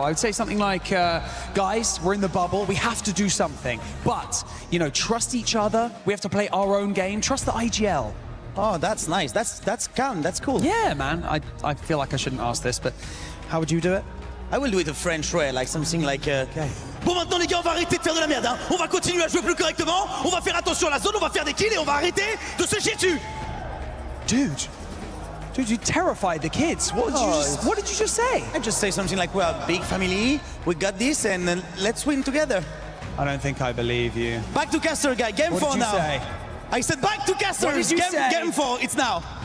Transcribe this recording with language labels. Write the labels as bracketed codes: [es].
[en] I would say something like, guys, we're in the bubble. We have to do something. But, you know, trust each other. We have to play our own game. Trust the IGL. Oh, that's nice. That's calm. That's cool. Yeah, man. I feel like I shouldn't ask this, but how would you do it? I will do it the French way, like something like... [fr] Bon, maintenant, les gars, on va arrêter de faire de la merde. Hein. On va continuer à jouer plus correctement. On va faire attention à la zone. On va faire des kills et on va arrêter de se chier dessus. [en] Dude, you terrified the kids. What did you just say? I just say something like, we're a big family. We got this, and let's win together. I don't think I believe you. Back to caster, guy. Game What 4 did you now. say? I said back to caster. What did you say? Game 4. It's now.